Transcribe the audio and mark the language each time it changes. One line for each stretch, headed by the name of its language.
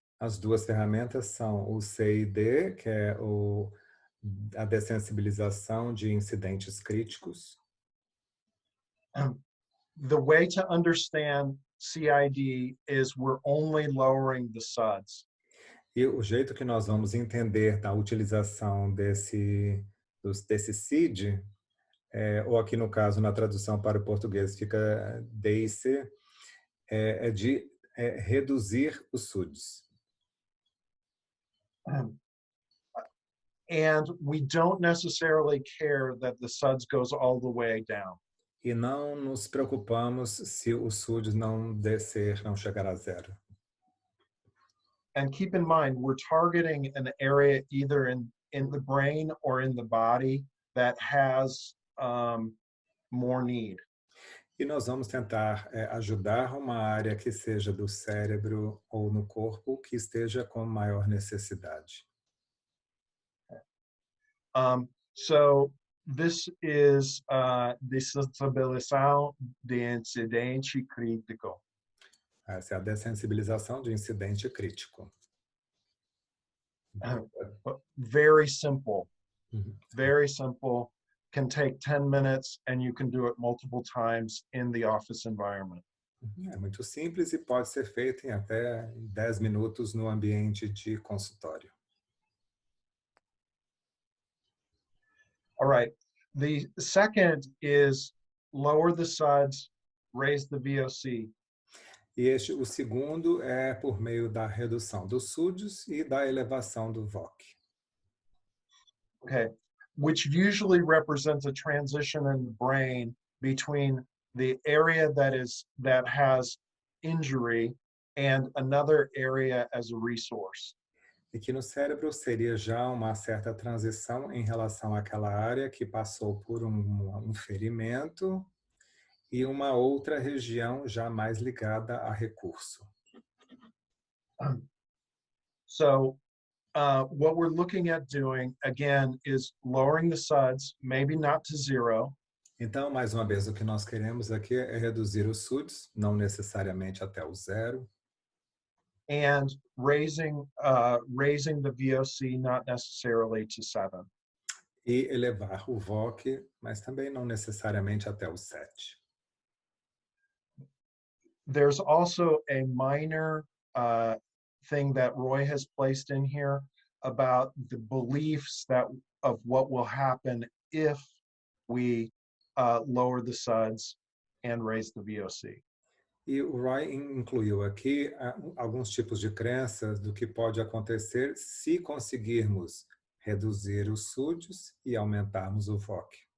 Portuguese: As 2 ferramentas são o CID, que é a dessensibilização de incidentes críticos.
English: The way to understand CID is we're only lowering the SUDS.
Portuguese: E o jeito que nós vamos entender da utilização desse CID, ou aqui no caso, na tradução para o português, fica DIC, é de reduzir os SUDs.
English: And we don't necessarily care that the SUDS goes all the way down.
Portuguese: E não nos preocupamos se o SUD não descer, não chegar a 0.
English: And keep in mind, we're targeting an area either in the brain or in the body that has more need.
Portuguese: E nós vamos tentar ajudar uma área que seja do cérebro ou no corpo que esteja com maior necessidade.
English: So this is
Portuguese: dessensibilização de incidente crítico. Essa é a dessensibilização de incidente crítico.
English: Very simple. Very simple. Can take 10 minutes and you can do it multiple times in the office environment.
Portuguese: É muito simples e pode ser feito em até 10 minutos no ambiente de consultório.
English: All right. The second is lower the SUDS, raise the VOC.
Portuguese: E o segundo é por meio da redução dos SUDs e da elevação do VOC.
English: Okay. Which usually represents a transition in the brain between the area that has injury and another area as a resource.
Portuguese: E que no cérebro seria já uma certa transição em relação àquela área que passou por um ferimento e uma outra região já mais ligada a recurso.
English: So what we're looking at doing, again, is lowering the SUDS, maybe not to 0.
Portuguese: Então, mais uma vez, o que nós queremos aqui é reduzir os SUDs, não necessariamente até o 0.
English: And raising the VOC, not necessarily to 7.
Portuguese: E elevar o VOC, mas também não necessariamente até o 7.
English: There's also a minor thing that Roy has placed in here about the beliefs of what will happen if we lower the SUDS and raise the VOC.
Portuguese: E o Roy incluiu aqui alguns tipos de crenças do que pode acontecer se conseguirmos reduzir os SUDs e aumentarmos o VOC.